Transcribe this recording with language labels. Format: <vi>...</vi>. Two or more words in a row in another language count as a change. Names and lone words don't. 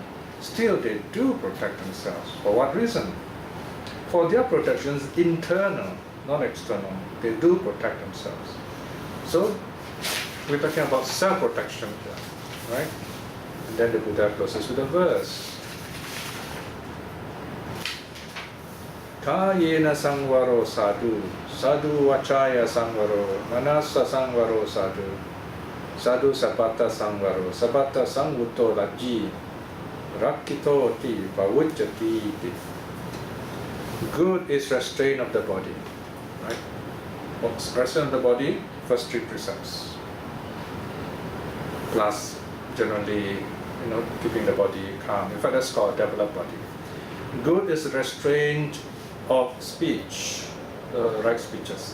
<en>Still they do protect themselves. For what reason? For their protection is internal, not external. They do protect themselves. So we're talking about self-protection here, right? And then the Buddha closes with a verse.</en> <pi>Kayena sangvaro sadhu, sadhu vachaya sangvaro, manasa sangvaro sadhu, sadhu sabata sangvaro, sabata sangvuto lajji, rakito ti pavujjati iti.</pi> <en>Good is restraint of the body, right? What's restraint of the body? First three precepts. Plus, generally, keeping the body calm. In fact, that's called a developed body. Good is restraint of speech, the right speeches.</en>